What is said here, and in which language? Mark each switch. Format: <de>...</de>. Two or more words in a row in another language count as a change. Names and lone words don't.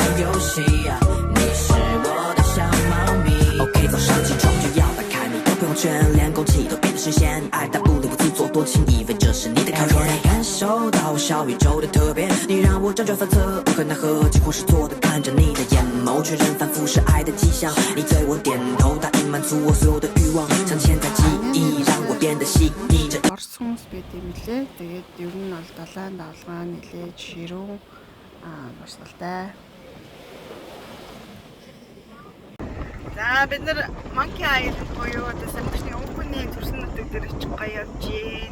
<zh>游戏你是我的小猫咪 OK 早上起床就要打开你的朋友圈连空气都实现爱答不理不自作多情意味这是你的考验感受到小宇宙的特别你让我辗转反侧无可奈何几乎是错的看着你的眼眸确认反复是爱的迹象你对我点头答应满足我所有的欲望镶嵌在记忆让我变得细腻着</zh> <mn>Орос хүмүүс байт юм лээ. Тэгээд ер нь бол далайн давлгаа нэлээд ширүүн босголтой. За бид нар Monkey Island буюу одоо Самбарчны өвгөний төрсөн нутаг дээр очих гоё явж гин.</mn>